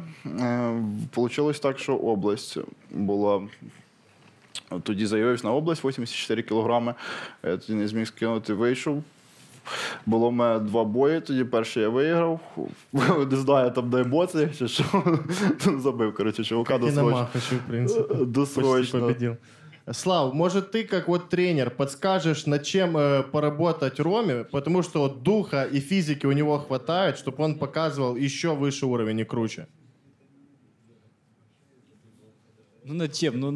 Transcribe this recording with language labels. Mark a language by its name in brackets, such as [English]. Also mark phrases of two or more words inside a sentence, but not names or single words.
[Ukrainian] Вийшло так, що область була. Тоді заявився на область, 84 кілограми, я тоді не зміг скинути, вийшов. Було в мене 2 бої, тоді перший я виграв. Не знаю, там де емоції, чи що. Забив, чувака досрочно. [Russian] Слав, может, ты как тренер подскажешь, над чем поработать Роме, потому что духа и физики у него хватает, чтобы он показывал еще выше уровень и круче? Над чем?